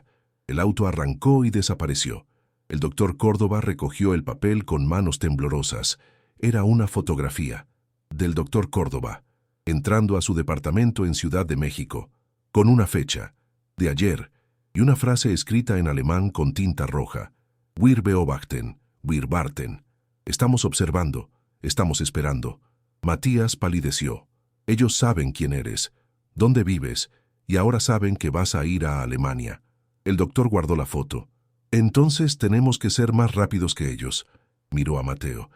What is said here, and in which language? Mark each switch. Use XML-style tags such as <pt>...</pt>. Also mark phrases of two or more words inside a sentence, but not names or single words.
<es>El auto arrancó y desapareció. El doctor Córdoba recogió el papel con manos temblorosas. Era una fotografía del doctor Córdoba, entrando a su departamento en Ciudad de México, con una fecha, de ayer, y una frase escrita en alemán con tinta roja.</es> <de>Wir beobachten, wir warten.</de> <es>Estamos observando, estamos esperando. Matías palideció. Ellos saben quién eres, dónde vives, y ahora saben que vas a ir a Alemania. El doctor guardó la foto. Entonces tenemos que ser más rápidos que ellos. Miró a Mateo.</es>